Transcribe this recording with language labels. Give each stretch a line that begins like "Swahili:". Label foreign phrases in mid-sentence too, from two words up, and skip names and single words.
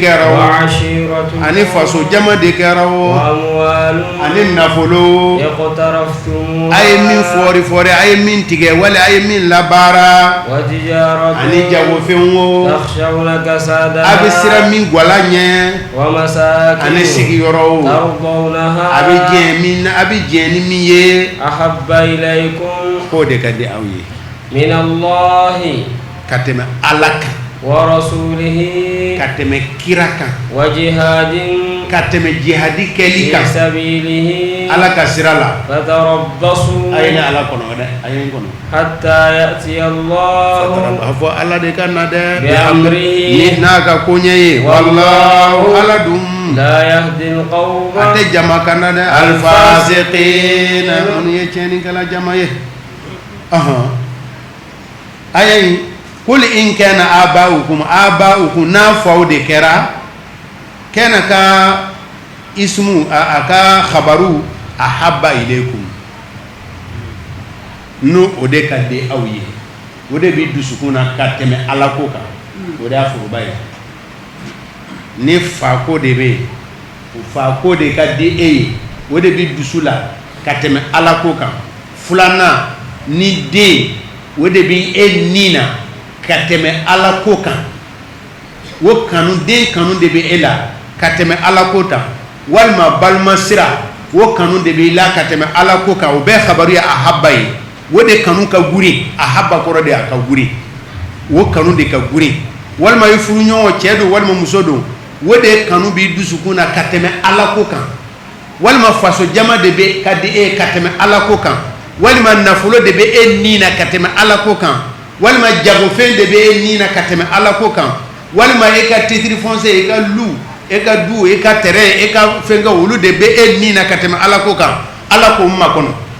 Bambara: kɛra o ani faso jama de kɛra o ani nafolo a ye min fɔri a ye min tigɛ wali a ye min labaara ani jagofɛnw o a bɛ sira min gwala ɲɛ ani sigiyɔrɔw a bɛ diɲɛ min na a bɛ diɲɛ ni min ye k'o de ka di aw ye
Arabic: من الله
Bambara: ka tɛmɛ ala kan
Arabic: ورسوله
Bambara: ka tɛmɛ kira kan
Arabic: وجهاد
Bambara: ka tɛmɛ jihadi kɛli kan
Arabic: sabilihi
Bambara: ala ka sira la
Arabic: fatarabbasu
Bambara: a ye ne ala kɔnɔ dɛ a ye n kɔnɔ
Arabic: حتى يأتي الله
Bambara: a fɔ ala de ka na dɛ
Arabic: بأمره
Bambara: ni n'a ka koɲɛ ye wallahu ala dun
Arabic: لا يهدي القوم
Bambara: a tɛ jama kan na dɛ al-fasiqina olu ye tiɲɛnikɛla jama ye a ye
Arabic: قل إن كان آباؤكم
Bambara: n'a faw de kɛra kana ka ismu a ka khabaru
Arabic: أحب إليكم
Bambara: no o de ka di aw ye o de bi dusukun na ka tɛmɛ ala ko kan o de y'a foroba ye ni fa ko de bɛ o fa ko de ka di e ye o de bi dusu la ka tɛmɛ ala ko kan filanan ni den o de bi e ni na ka tɛmɛ ala ko kan o kanu den kanu de bɛ e la ka tɛmɛ ala ko kan walima balima sira o kanu de bɛ la ka tɛmɛ ala ko kan o bɛɛ khabaru ye ahabba ye o de kanu ka guri ahabba kɔrɔ de a ka guri o kanu de ka guri walima i furu ɲɔgɔn cɛ don walima muso don o de kanu b'i dusukun na ka tɛmɛ ala ko kan walima faso jama de bɛ ka di e ka tɛmɛ ala ko kan walima nafolo de bɛ e ni na ka tɛmɛ ala ko kan walima jagofɛn de bɛ e ni na ka tɛmɛ ala ko kan walima e ka
French: titre foncier
Bambara: e ka lu e ka du e ka terrain e ka fɛnkɛ olu de bɛ e ni na ka tɛmɛ ala ko kan ala ko n makɔnɔ